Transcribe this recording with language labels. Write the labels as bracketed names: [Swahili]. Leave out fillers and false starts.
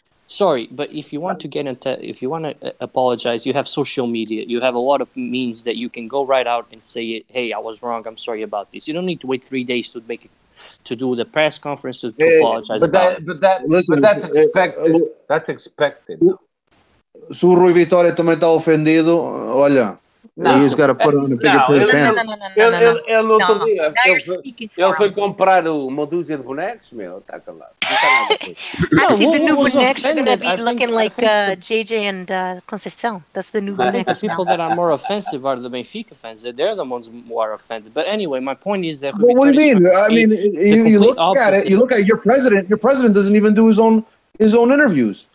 [English] Sorry, but if you want to if you want to apologize, you have social media. You have a lot of means that you can go right out and say it. Hey, I was wrong. I'm sorry about this. You don't need to wait 3 days to make it, to do the press conference to apologize. But that's expected. That's expected. [Portuguese] Se o Rui Vitória também está ofendido, olha. [English] He's got to put on a bigger pair of pants. [Portuguese] Ele no outro dia, ele foi comprar uma dúzia de bonecos, meu, está calado. [English] Actually, the new bonecos are going to be looking like JJ and Conceição. That's the new bonecos. The people that are more offensive are the Benfica fans. They're the ones who are offended. But anyway, my point is that... Well, what do you mean? I mean, you look at it, you look at your president. Your president doesn't even do his own interviews.